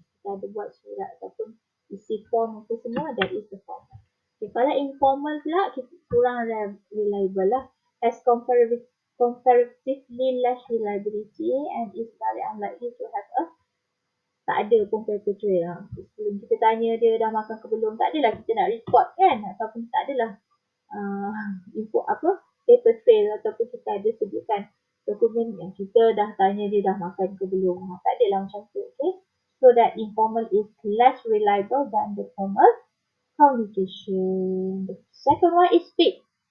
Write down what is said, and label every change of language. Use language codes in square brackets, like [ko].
[ms] Kita ada buat surat ataupun isi form apa semua, [en] that is the formal. [ms] Okay, kalau informal pula, kita kurang reliable lah. [en] Has comparatively less reliability and is very unlikely to have [ms] tak ada pun [en] paper trail. [ms] Sebelum kita tanya dia dah makan ke belum, tak adalah kita nak report kan, ataupun tak adalah info paper trail, ataupun kita ada sediakan dokumen yang kita dah tanya dia dah makan ke belum. Tak adalah macam tu. Okay? [en] So that informal is less reliable than the formal communication. The second one is speed.